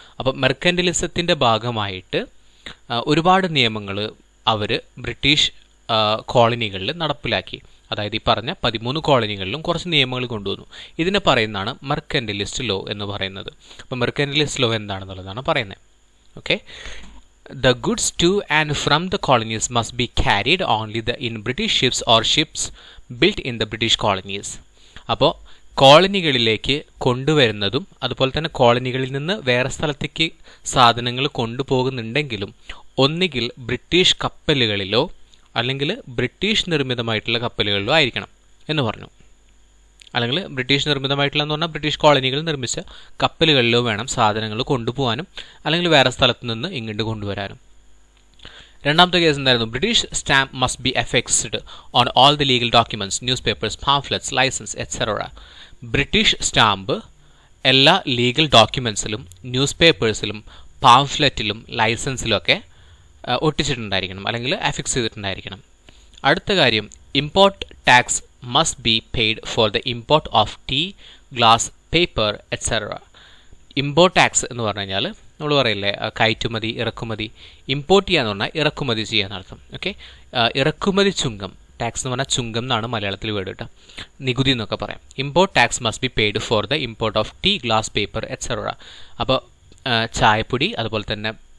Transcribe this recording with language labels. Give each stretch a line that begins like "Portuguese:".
Malayalam: അപ്പോൾ മെർക്കൻറ്റിലിസത്തിൻ്റെ ഭാഗമായിട്ട് ഒരുപാട് നിയമങ്ങൾ അവർ ബ്രിട്ടീഷ് കോളനികളിൽ നടപ്പിലാക്കി. അതായത് ഈ പറഞ്ഞ 13 കോളനികളിലും കുറച്ച് നിയമങ്ങൾ കൊണ്ടുവന്നു. ഇതിനെ പറയുന്നതാണ് മെർക്കൻറ്റിലിസ്റ്റ് ലോ എന്ന് പറയുന്നത്. അപ്പോൾ മെർക്കൻറ്റിലിസ്റ്റ് ലോ എന്താണെന്നുള്ളതാണ് പറയുന്നത്. Okay.
English: The goods to and from the colonies must be carried only in British ships or ships built in the British colonies.
Malayalam: അപ്പോൾ കോളനികളിലേക്ക് കൊണ്ടുവരുന്നതും അതുപോലെ തന്നെ കോളനികളിൽ നിന്ന് വേറെ സ്ഥലത്തേക്ക് സാധനങ്ങൾ കൊണ്ടുപോകുന്നുണ്ടെങ്കിലും ഒന്നുകിൽ ബ്രിട്ടീഷ് കപ്പലുകളിലോ അല്ലെങ്കിൽ ബ്രിട്ടീഷ് നിർമ്മിതമായിട്ടുള്ള കപ്പലുകളിലോ ആയിരിക്കണം എന്ന് പറഞ്ഞു. അല്ലെങ്കിൽ ബ്രിട്ടീഷ് നിർമ്മിതമായിട്ടുള്ള എന്ന് പറഞ്ഞാൽ ബ്രിട്ടീഷ് കോളനികൾ നിർമ്മിച്ച കപ്പലുകളിലോ വേണം സാധനങ്ങൾ കൊണ്ടുപോകാനും അല്ലെങ്കിൽ വേറെ സ്ഥലത്ത് നിന്ന് ഇങ്ങോട്ട് കൊണ്ടുവരാനും. രണ്ടാമത്തെ കേസ് എന്തായിരുന്നു?
English: British stamp must be affixed on all the legal documents, newspapers, pamphlets, licence etcetera.
Malayalam: British stamp എല്ലാ ലീഗൽ ഡോക്യുമെന്റ്സിലും ന്യൂസ് പേപ്പേഴ്സിലും പാംഫ്ലെറ്റിലും ലൈസൻസിലും ഒക്കെ ഒട്ടിച്ചിട്ടുണ്ടായിരിക്കണം, അല്ലെങ്കിൽ അഫിക്സ് ചെയ്തിട്ടുണ്ടായിരിക്കണം.
English: അടുത്ത കാര്യം, import tax must be paid for the import of tea, glass, paper, etc.
Malayalam: Import tax എന്ന് പറഞ്ഞു കഴിഞ്ഞാൽ നമ്മൾ പറയില്ലേ കയറ്റുമതി ഇറക്കുമതി. ഇമ്പോർട്ട് ചെയ്യാന്ന് പറഞ്ഞാൽ ഇറക്കുമതി ചെയ്യാന്നർത്ഥം. ഓക്കെ. ഇറക്കുമതി ചുങ്കം, ടാക്സ് എന്ന് പറഞ്ഞാൽ ചുങ്കം എന്നാണ് മലയാളത്തിൽ വേർഡ് കേട്ടോ, നികുതി എന്നൊക്കെ പറയാം.
English: Import tax must be paid for the import of tea, glass, paper etcetera.
Malayalam: അപ്പോൾ ചായപ്പൊടി അതുപോലെ തന്നെ